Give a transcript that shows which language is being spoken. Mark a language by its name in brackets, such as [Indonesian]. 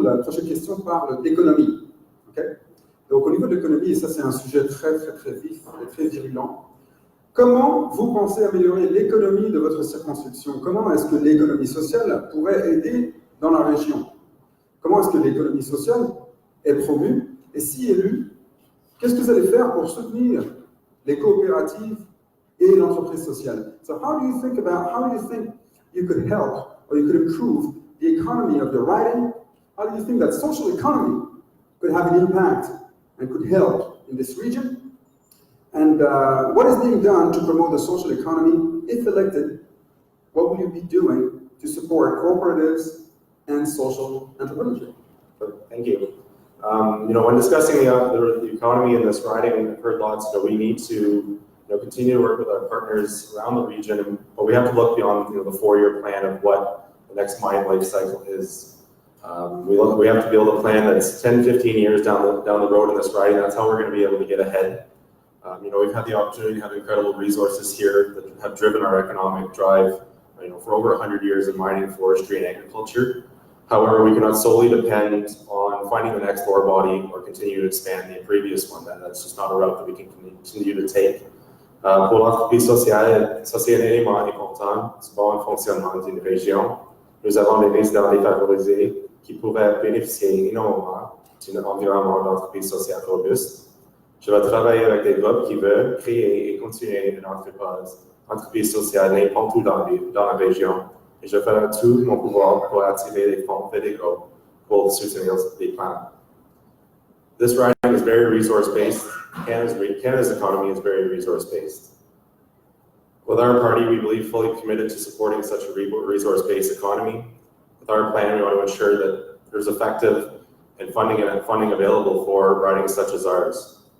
[French] La prochaine question parle d'économie. Okay? Donc, au niveau de l'économie, et ça c'est un sujet très vif et très virulent, comment vous pensez améliorer l'économie de votre circonscription? Comment est-ce que l'économie sociale pourrait aider dans la région? Comment est-ce que l'économie sociale est promue? Et si élue, qu'est-ce que vous allez faire pour soutenir les coopératives et l'entreprise sociale? [English] So how do you think you could help or you could improve the economy of your riding? How do you think that social economy could have an impact and could help in this region? And what is being done to promote the social economy? If elected, what will you be doing to support cooperatives and social entrepreneurship? Thank you. When discussing the economy in this riding, I've heard lots that we need to continue to work with our partners around the region, but we have to look beyond the 4-year plan of what the next mine life cycle is. We have to be able to plan that's 10, 15 years down the road in this riding. That's how we're going to be able to get ahead. We've had the opportunity to have incredible resources here that have driven our economic drive, for over 100 years in mining, forestry, and agriculture. However, we cannot solely depend on finding the next ore body or continue to expand the previous one. That's just not a route that we can continue to take. [French] Pour l'entreprise sociale, ça c'est un élément important du bon fonctionnement d'une région. Nous avons des résidents défavorisés qui pourraient bénéficier énormément d'un environnement d'entreprise sociale robuste. Je vais travailler avec des groupes qui veulent créer et continuer une entreprise sociale n'importe où dans la région. Et je ferai tout mon pouvoir pour attirer les fonds fédéraux pour soutenir les plans. [English] This riding is very resource-based. Canada's economy is very resource-based. With our party, we believe fully committed to supporting such a resource-based economy. With our plan, we want to ensure that there's effective funding available for ridings such as ours.